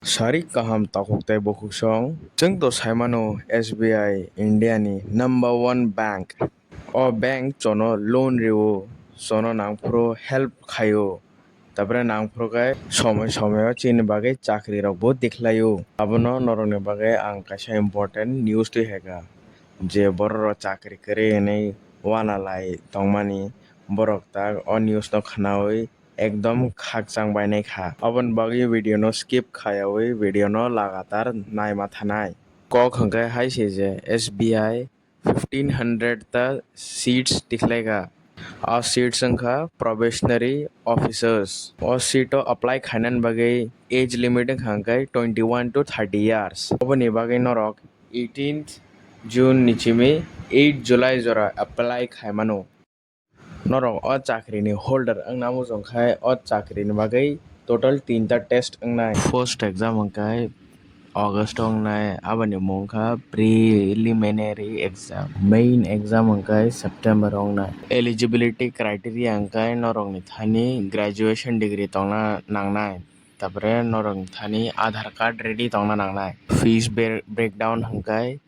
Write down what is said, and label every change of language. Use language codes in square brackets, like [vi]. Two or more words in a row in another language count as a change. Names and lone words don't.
[trp] Sarik kaham takuktai bokuk song. Jeng to saimano SBI India ni [en] number one bank. [trp] O bank chono loan riwo chono nangpro help khayo. তারপরে নাংফ্রগায় সময় সময় চিনি বাগে চাকরি রকবো দেখলাইও আবনো নরনে বাগে আং কাইসা [en] important news [trp] তুই হেগা যে বড় চাকরি করে এনেই ওয়ানালাই তংমানি বরক তাক অ নিউজ ন খানাওই একদম খাকচাং বাইনাই খা অবন বাগে ভিডিও ন স্কিপ খায়াওই ভিডিও ন লাগাতার নাই মাথা নাই ক খঙ্কায় হাইছে যে SBI 1500 তা সিটস দিখলাইগা और सीट संख्या [en] probationary officers [trp] और सीटो अप्लाई खानन बगे एज लिमिट खांकाय [en] 21 to 30 years [trp] ओबनि बगे नरक 18th जून निचिमे 8 जुलाई जरा अप्लाई खायमानो नरक अ चाकरिनि होल्डर अंगनामु जंखाय अ चाकरिनि बगे टोटल 3 टा टेस्ट अंगनाय [en] first exam [trp] अंकाय अगस्त अंगनाय आबानि मुंखा [en] preliminary exam main exam [trp] अंकाय सेप्टेम्बर अंगनाय [en] eligibility criteria [trp] अंकाय नरकनि थानी [en] graduation degree [trp] तंगना नांगनाय तारपरे नरक थानी आधार कार्ड रेडी तंगना नांगनाय [en] fees breakdown [trp] अंकाय